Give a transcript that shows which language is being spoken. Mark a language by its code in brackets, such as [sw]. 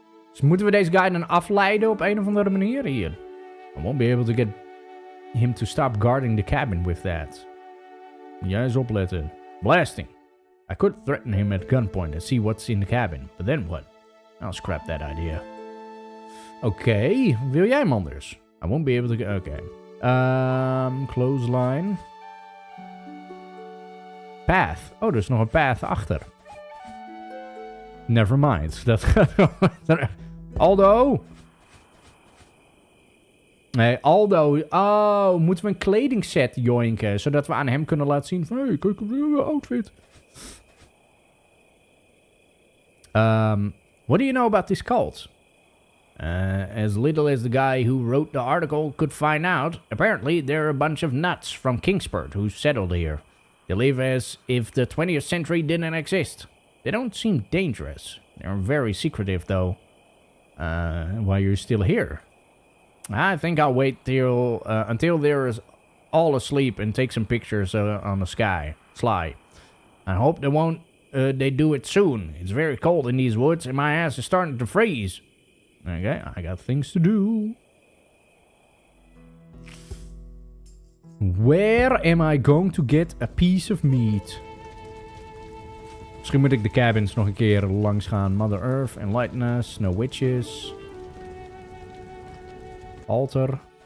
[nl] Dus moeten we deze guy dan afleiden op een of andere manier hier? [en] I won't be able to get him to stop guarding the cabin with that. [nl] Jij eens opletten. [en] Blasting. I could threaten him at gunpoint and see what's in the cabin. But then what? I'll scrap that idea. Oké, [nl] wil jij hem anders? [en] I won't be able to... Oké. Clothesline. Path. [nl] Oh, er is nog een path achter. [en] Never mind. [nl] Dat gaat... [en] Aldo? [nl] Nee, Aldo. Oh, moeten we een kledingset joinken, zodat we aan hem kunnen laten zien van... Hey, kijk op de outfit. [en] What do you know about this cult? As little as the guy who wrote the article could find out, apparently they're a bunch of nuts from Kingsport who settled here. They live as if the 20th century didn't exist. They don't seem dangerous. They're very secretive, though. Why you're still here? I think I'll wait till until they're all asleep and take some pictures on the sly. I hope they won't. They do it soon. It's very cold in these woods, and my ass is starting to freeze. Okay, I got things to do. Where am I going to get a piece of meat? [nl] Misschien moet ik de cabins nog een keer langs gaan. [en] Mother Earth, Enlighten Us, No Witches. Altar.